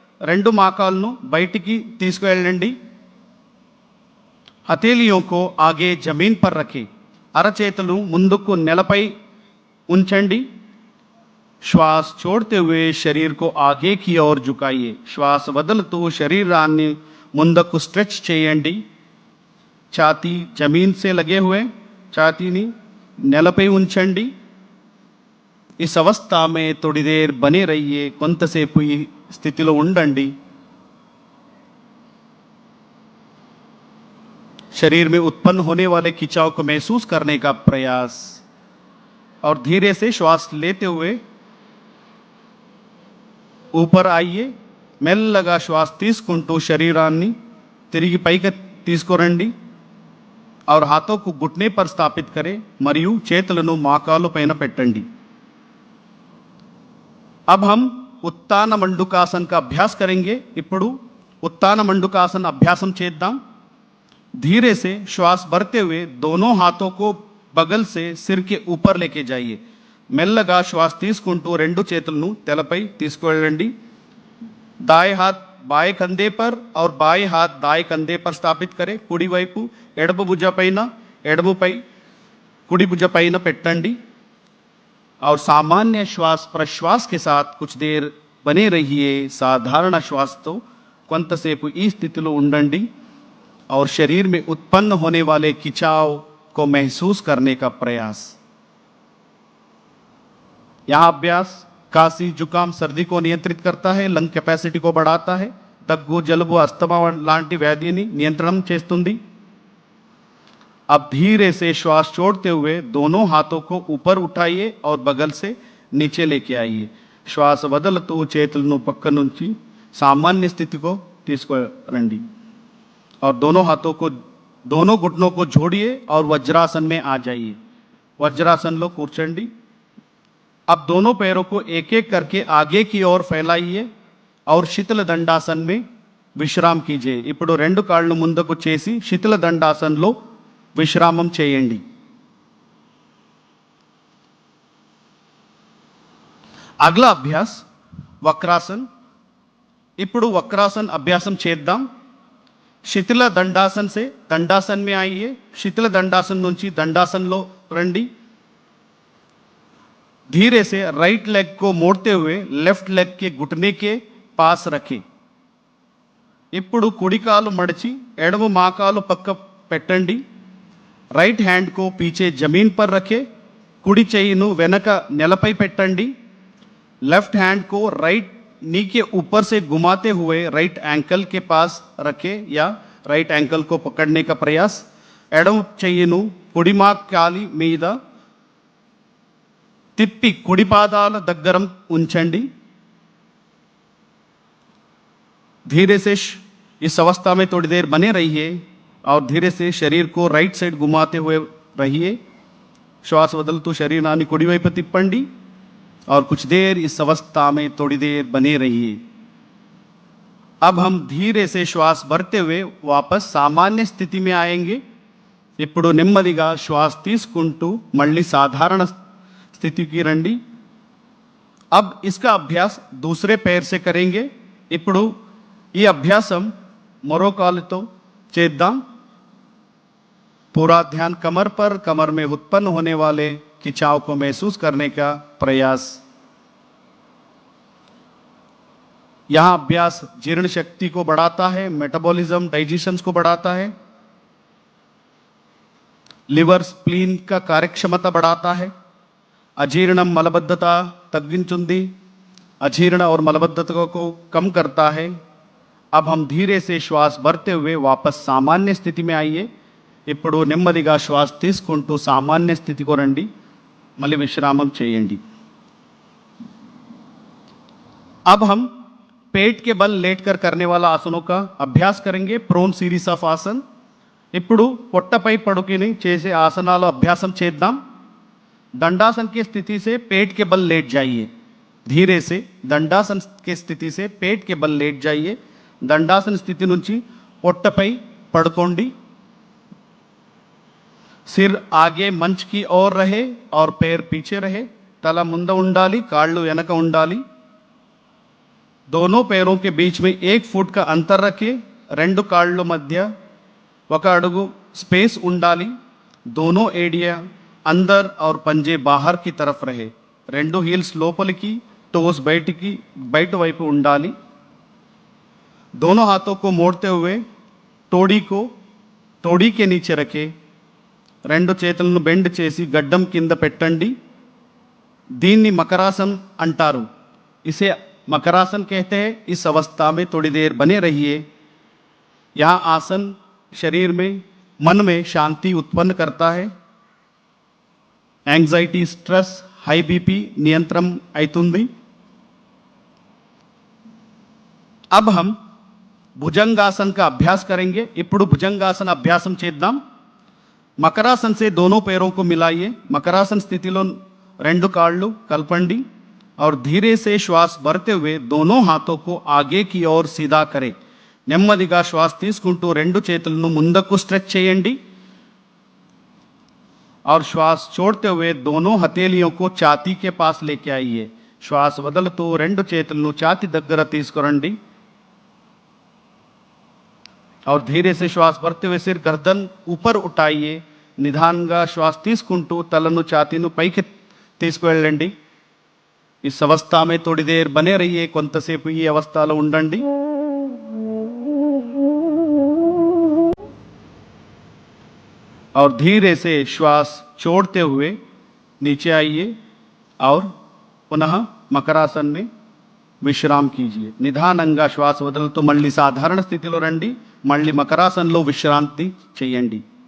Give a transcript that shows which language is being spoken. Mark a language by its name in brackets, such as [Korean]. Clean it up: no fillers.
[Telugu] రెండు మోకాళ్ళను బయటికి తీసుకువెళ్ళండి. [Hindi] हथेलियों को आगे जमीन पर रखें. [Telugu] అరచేతులు ముందుకు నేలపై ఉంచండి. [Hindi] श्वास छोड़ते हुए शरीर को आगे की ओर झुकाइए. [Telugu] श्वास వదులుతూ శరీరాన్ని ముందుకు స్ట్రెచ్ చేయండి. [Hindi] छाती जमीन से लगे हुए, छातीని [Telugu] నేలపై ఉంచండి. [Hindi] इस अवस्था में थोड़ी देर बने रहिए. [Telugu] కొంతసేపు ఈ స్థితిలో ఉండండి. [Hindi] शरीर में उत्पन्न होने वाले खिंचाव को महसूस करने का प्रयास और धीरे से श्वास लेते हुए ऊपर आइए. [Telugu] మెల్లగా శ్వాస తీసుకుంటూ శరీరాన్ని తిరిగి పైకి తీసుకురండి [Hindi] और हाथों को घुटने पर स्थापित करें [Telugu] మరియు చేతులను మోకాలు పైన పెట్టండి. [Hindi] अब हम उत्तान मंडूकासन का अभ्यास करेंगे. [Telugu] ఇప్పుడు [Hindi] उत्तान मंडूकासन अभ्यासम చేద్దాం. धीरे से श्वास भरते हुए दोनों हाथों को बगल से सिर के ऊपर लेके जाइए. [Telugu] మెల్లగా శ్వాస తీసుకుంటూ రెండు చేతులను తలపై తీసుకువెళ్ళండి. [Hindi] दाएं हाथ बाएं कंधे पर और बाएं हाथ दाएं कंधे पर स्थापित करें. [Telugu] కుడి వైపు ఎడమ భుజ పైన, ఎడమపై కుడి భుజ పైన పెట్టండి [Hindi] और सामान्य श्वास प्रश्वास के साथ कुछ देर बने रहिए. [Telugu] సాధారణ శ్వాసతో కొంతసేపు ఈ స్థితిలో ఉండండి. [Hindi] और शरीर में उत्पन्न होने वाले खिंचाव को महसूस करने का प्रयास। यह अभ्यास खांसी, जुकाम, सर्दी को नियंत्रित करता है, లంగ్ కెపాసిటీ को बढ़ाता है, [Telugu] దగ్గు, జలుబు, अस्थमा లాంటి వ్యాధిని నియంత్రణం చేస్తుంది। [Hindi] अब धीरे से श्वास छोड़ते हुए दोनों हाथों को ऊपर उठाइए और बगल से नीचे लेके आइए। श्वास [Telugu] వదులుతూ చేతులను పక్క నుంచి [Hindi] सामान्य स्थिति को [Telugu] తీసుకురండి [Hindi] और दोनों हाथों को, दोनों घुटनों को जोड़िए और वज्रासन में आ जाइए। वज्रासन लो [Telugu] కూర్చోండి। [Hindi] अब दोनों पैरों को एक एक करके आगे की ओर फैलाइए और शीतल दंडासन में విశ్రామం कीजिए। [Telugu] ఇప్పుడు రెండు కాళ్ళు ముందుకు చేసి శీతల దండాసనలో విశ్రామం చేయండి। [Hindi] अगला अभ्यास वक्रासन। [Telugu] ఇప్పుడు वक्रासन अभ्यासम చేద్దాం। శీతల దండాसन [Hindi] से दंडासन में आइए। [Telugu] శీతల దండాसन నుంచి దండాసనలో రండి। [Hindi] धीरे से राइट लेग को मोड़ते हुए लेफ्ट लेग के घुटने के पास रखें। [Telugu] ఇప్పుడు కుడి కాలు మడిచి ఎడమ మోకాలు పక్క పెట్టండి। [Hindi] राइट हैंड को पीछे जमीन पर रखें। [Telugu] కుడి చెయ్యిను వెనక నేలపై పెట్టండి। [Hindi] लेफ्ट हैंड को राइट नी के ऊपर से घुमाते हुए राइट एंकल के पास रखें या राइट एंकल को पकड़ने का प्रयास। [Telugu] ఎడమ చెయ్యిను కుడి మోకాలి మీద తిప్పి కుడి పాదాల దగ్గర ఉంచండి। [Hindi] धीरे से इस अवस्था में थोड़ी देर बने रहिए और धीरे से शरीर को राइट साइड घुमाते हुए रहिए। श्वास [Telugu] వదులుతూ శరీరాన్ని కుడివైపు తిప్పండి [Hindi] और कुछ देर इस अवस्था में थोड़ी देर बने रहिए। अब हम धीरे से श्वास भरते हुए वापस सामान्य स्थिति में आएंगे। [Telugu] ఇప్పుడు నెమ్మదిగా శ్వాస తీసుకుంటూ మళ్ళీ సాధారణ స్థితికి రండి। [Hindi] अब इसका अभ्यास दूसरे पैर से करेंगे। [Telugu] ఇప్పుడు ఈ అభ్యాసం మరో కాలుతో చేద్దాం। [Hindi] पूरा ध्यान कमर पर, कमर में उत्पन्न होने वाले खिंचाव को महसूस करने का प्रयास। यह अभ्यास जीर्ण शक्ति को बढ़ाता है, मेटाबॉलिज्म, डाइजेशन को बढ़ाता है, लिवर स्प्लीन का कार्यक्षमता बढ़ाता है, [Telugu] अजीर्णम मलबद्धता तग्गिंचुंदी, [Hindi] अजीर्ण और मलबद्धता को कम करता है। अब हम धीरे से श्वास भरते हुए वापस सामान्य स्थिति में आइए। [Telugu] ఇప్పుడు నెమ్మదిగా శ్వాస తీసుకుంటూ సామాన్య స్థితికి రండి। మళ్ళీ విశ్రామం చేయండి। [Hindi] अब हम पेट के बल लेटकर करने वाला आसनों का अभ्यास करेंगे। [English] Prone series of asana. [Telugu] ఇప్పుడు పొట్టపై పడుకుని చేసే ఆసనాల అభ్యాసం చేద్దాం। [Hindi] दंडासन की स्थिति से पेट के बल लेट जाइए। धीरे से दंडासन की स्थिति से पेट के बल लेट जाइए। [Telugu] दंडासन स्थिति నుంచి పొట్టపై పడుకోండి। [Hindi] सिर आगे मंच की ओर रहे और पैर पीछे रहे। [Telugu] तला ముందు ఉండాలి, కాళ్ళు వెనక ఉండాలి। [Hindi] दोनों पैरों के बीच में 1 फुट का अंतर रखें। [Telugu] రెండు కాళ్ళ మధ్య 1 అడుగు स्पेस ఉండాలి। [Hindi] दोनों एडिया अंदर और पंजे बाहर की तरफ रहे। [Telugu] రెండు హీల్స్ లోపలికి, टोस బయట వైపు ఉండాలి। [Hindi] दोनों हाथों को मोड़ते हुए तोड़ी को तोड़ी के नीचे रखें। [Telugu] రెండు చేతులను బెండ్ చేసి గడ్డం కింద పెట్టండి। దీన్ని మకరాसन అంటారు। [Hindi] इसे मकरासन कहते हैं। इस अवस्था में थोड़ी देर बने रहिए। यह आसन शरीर में, मन में शांति उत्पन्न करता है। [Telugu] एंग्जाइटी, स्ट्रेस, हाई बीपी नियंत्रण అవుతుంది। [Hindi] अब हम भुजंगासन का अभ्यास करेंगे। [Telugu] ఇప్పుడు భుజంగాసన అభ్యాసం చేద్దాం। [Hindi] मकरासन से दोनों पैरों को मिलाइए। मकरासन स्थितिలో [Telugu] రెండు కాళ్ళు కలపండి [Hindi] और धीरे से श्वास भरते हुए दोनों हाथों को आगे की ओर सीधा करें। [Telugu] నెమ్మదిగా శ్వాస తీసుకుంటూ రెండు చేతులను ముందుకు స్ట్రెచ్ చేయండి [Hindi] और श्वास छोड़ते हुए दोनों हथेलियों को छाती के पास लेके आइए। श्वास [Telugu] వదులుతూ రెండు చేతులను ఛాతీ దగ్గర తీసుకురండి [Hindi] और धीरे से श्वास भरते हुए सिर गर्दन ऊपर उठाइए। [Telugu] నిదానంగా శ్వాస తీసుకుంటూ తలను ఛాతీను పైకి తీసుకువెళ్ళండి। [Hindi] इस अवस्था में थोड़ी देर बने रहिए। [Telugu] కొంతసేపు ఈ అవస్థలో ఉండండి। [Hindi] और धीरे से श्वास छोड़ते हुए नीचे आइए और पुनः मकरासन में విశ్రామ్ కీజియే [Telugu] నిదానంగా శ్వాస వదులుతూ మళ్ళీ సాధారణ స్థితిలో రండి మళ్ళీ మకరాసనంలో విశ్రాంతి చేయండి